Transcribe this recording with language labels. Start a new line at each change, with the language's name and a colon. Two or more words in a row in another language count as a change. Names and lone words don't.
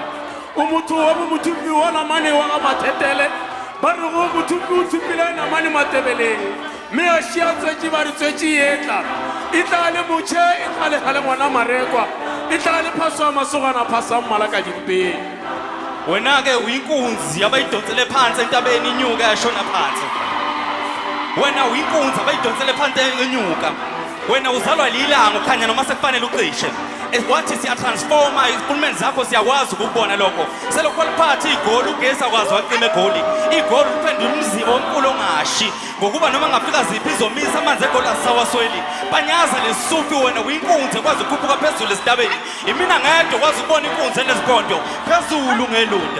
Northern Sotho: O motho wa bomothumbi wa namane wa ga mathetele. Ba re go mothumbi o thumbile namane matebeleng. Mme a šia tswetše ba re tswetše etla. E tla le motšhe e tla le gale ngwana marekwa. E tla le phaso a masogana phasa mmala ka dimpeng.
Zulu: Wena ke uyinkunzi abayidonsele phansi entabeni inyuka yashona phansi. Wena uyinkunzi abayidonsele phansi enyuka. Wena uzalwa lilanga ukhanya noma sekufanele ucishe. wathi siyatransforma izipulumeni zakho siyakwazi ukubona lokho selokho liphatha igoli ugesi akwazi wacima egoli igoli liphendula umzibo omkhulu ongashi ngokuba noma ngafika ziphi izomisa amanzi egoli asawasweli Panyaza Lesufi wena uyinkunzi ekwazi ukukhuphuka phezulu esitabeni imina ngedwa kwazi ukubona inkunzi enezipondo phezulu ngelunda